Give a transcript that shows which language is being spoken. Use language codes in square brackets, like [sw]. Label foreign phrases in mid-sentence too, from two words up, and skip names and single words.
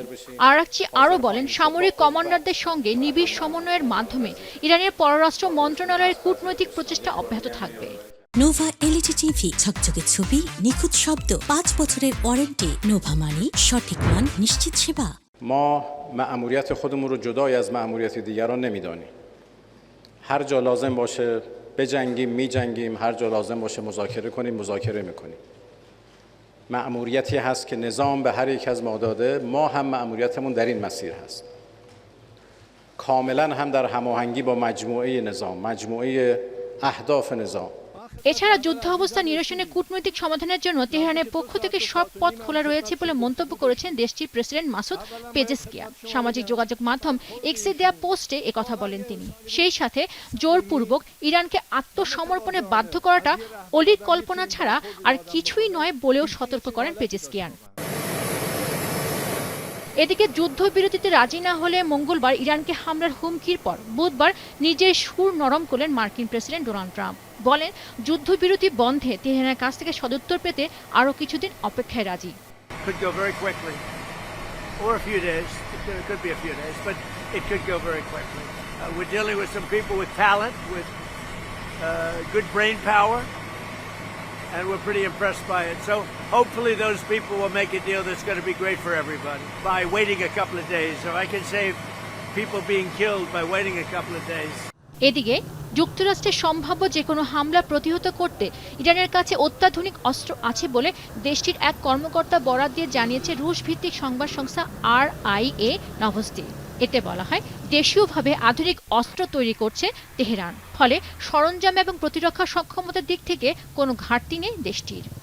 [bn] আরাকচি আরও বলেন, সামরিক কমান্ডারদের সঙ্গে নিবিড় সমন্বয়ের মাধ্যমে ইরানের পররাষ্ট্র মন্ত্রণালয়ের কূটনৈতিক প্রচেষ্টা অব্যাহত থাকবে। নোভা এলইডি টিভি, ঝকঝকে ছবি, নিখুঁত শব্দ, 5 বছরের ওয়ারেন্টি। নোভা মানি সঠিক মান, নিশ্চিত সেবা। [fa] ما مأموریت خودمون رو جدای از مأموریت دیگران نمیدانیم. هر جا لازم باشه بجنگیم میجنگیم، هر جا لازم باشه مذاکره کنیم مذاکره میکنیم. مأموریتی هست که نظام به هر یک از ما داده، ما هم مأموریتمون در این مسیر هست. کاملا هم در هماهنگی با مجموعه نظام، مجموعه اهداف نظام. [bn] এছাড়া যুদ্ধ অবস্থা নিরসনে কূটনৈতিক সমাধানের জন্য তেহরানের পক্ষ থেকে সব পথ খোলা রয়েছে বলে মন্তব্য করেছেন দেশটির প্রেসিডেন্ট মাসুদ পেজেশকিয়ান। সামাজিক যোগাযোগ মাধ্যম এক্সে দেয়া পোস্টে একথা বলেন তিনি। সেই সাথে জোরপূর্বক ইরানকে আত্মসমর্পণে বাধ্য করাটা অলীক কল্পনা ছাড়া আর কিছুই নয় বলেও সতর্ক করেন পেজেশকিয়ান। এদিকে যুদ্ধবিরতিতে রাজি না হলে মঙ্গলবার ইরানকে হামলার হুমকির পর বুধবার নিজের সুর নরম করলেন মার্কিন প্রেসিডেন্ট ডোনাল্ড ট্রাম্প। বলেন, যুদ্ধবিরতি বন্ধে তেহরানের কাছ থেকে সদুত্তর পেতে আরও কিছুদিন অপেক্ষায় রাজি। [en] And we're pretty impressed by it. So hopefully those people will make a deal that's going to be great for everybody by waiting a couple of days. So I can save people being killed by waiting a couple of days. [bn] এদিকে যুক্তরাষ্ট্রের সম্ভাব্য যে কোনো হামলা প্রতিহত করতে ইরানের কাছে অত্যাধুনিক অস্ত্র আছে বলে দেশটির এক কর্মকর্তা বরাত দিয়ে জানিয়েছে রুশ ভিত্তিক সংবাদ সংস্থা RIA নভোস্তি। এতে বলা হয়, দেশীয়ভাবে আধুনিক অস্ত্র তৈরি করছে তেহরান, ফলে সরঞ্জাম এবং প্রতিরক্ষা সক্ষমতার দিক থেকে কোনো ঘাটতি নেই দেশটির।